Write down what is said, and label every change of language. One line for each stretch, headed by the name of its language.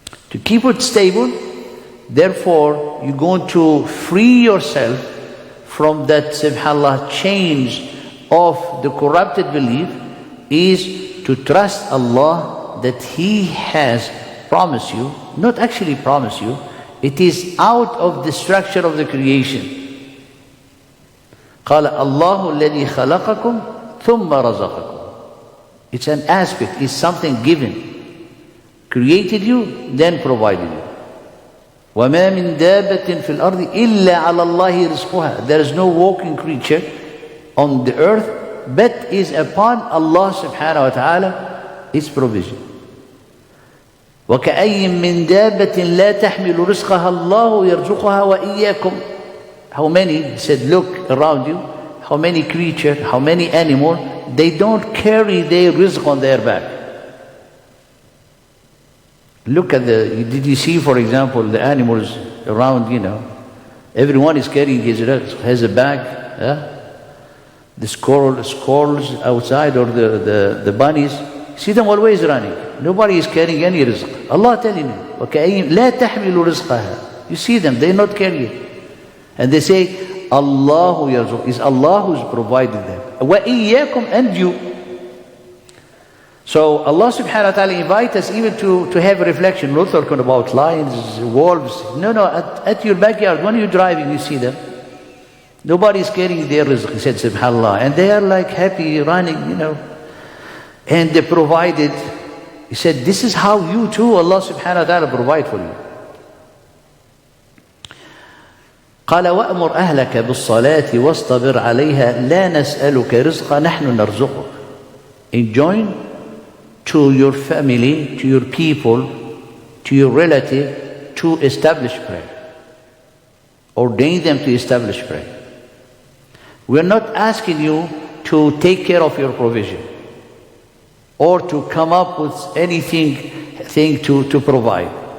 English: To keep it stable, therefore, you're going to free yourself from that, subhanAllah, change of the corrupted belief, is to trust Allah that He has promised you, not actually promised you, it is out of the structure of the creation.
Arabic: قال الله الذي خلقكم ثم رزقكم.
English: It's an aspect, it's something given. Created you, then provided you.
Arabic: وَمَا مِن دَابَةٍ فِي الْأَرْضِ إِلَّا عَلَى اللَّهِ رِزْقُهَا.
English: There is no walking creature on the earth, but is upon Allah subhanahu wa ta'ala its provision.
Arabic: وَكَأَيٍّ مِّن دَابَةٍ لَا تَحْمِلُ رِزْقَهَا اللَّهُ يَرْزُقُهَا وَإِيَّاكُمْ.
English: How many, he said, look around you, how many creatures, how many animals, they don't carry their rizq on their back. Look at did you see, for example, the animals around, everyone is carrying his rizq, has a bag, the squirrels outside, or the bunnies, see them always running. Nobody is carrying any rizq. Allah telling you,
Arabic: وَكَأَيِّن لَا تَحْمِلُ رِزْقَهَا.
English: You see them, they not carry it. And they say,
Arabic: Allahu yarzuq,
English: is Allah who's provided them. وَإِيَّاكُمْ, and you. So Allah subhanahu wa ta'ala invites us even to have a reflection. Not talking about lions, wolves. No, at your backyard, when you're driving, you see them. Nobody is carrying their rizq, he said, subhanAllah. And they are like happy, running, And they provided. He said, this is how you too, Allah subhanahu wa ta'ala provide for you.
Arabic: قال وأمر أهلك بالصلاة واصطبر عليها لا نسألك رزقا نحن نرزقك.
English: Enjoin to your family, to your people, to your relative, to establish prayer. Ordain them to establish prayer. We are not asking you to take care of your provision or to come up with anything to provide.